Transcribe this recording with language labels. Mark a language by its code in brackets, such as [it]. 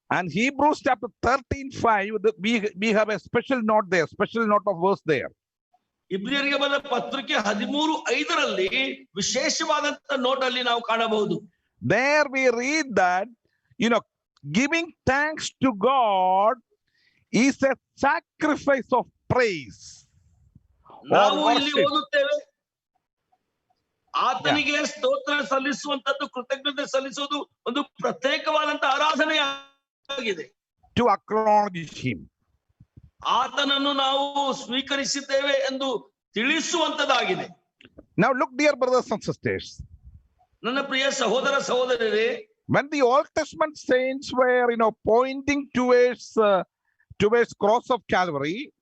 [en] And Hebrews chapter 13:5, we have a special note there, special note of verse there. [kn] ಇಬ್ರಿಯರಿಗೆ ಬರೆದ ಪತ್ರಿಕೆ 13:5 ವಿಶೇಷವಾದಂತ note ಅಲ್ಲಿ ನಾವು ಕಾಣಬಹುದು. [en] There we read that, you know, giving thanks to God is a sacrifice of praise. [kn] ನಾವು ಇಲ್ಲಿ ಓದುತ್ತೇವೆ, ಆತನಿಗೆ ಸ್ತೋತ್ರ ಸಲ್ಲಿಸುವಂತದ್ದು, ಕೃತಜ್ಞತೆ ಸಲ್ಲಿಸುವುದು ಒಂದು ಪ್ರತ್ಯೇಕವಾದಂತ ಆರಾಧನೆಯಾಗಿದೆ. [en] To acknowledge him. [kn] ಆತನನ್ನು ನಾವು ಸ್ವೀಕರಿಸಿದ್ದೇವೆ ಎಂದು ತಿಳಿಸುವಂತದ್ದಾಗಿದೆ. [en] Now look, dear brothers and sisters, [kn] ನನ್ನ ಪ್ರಿಯ ಸಹೋದರ ಸಹೋದರರೇ, [en] when the Old Testament saints were, you know, pointing towards cross of Calvary,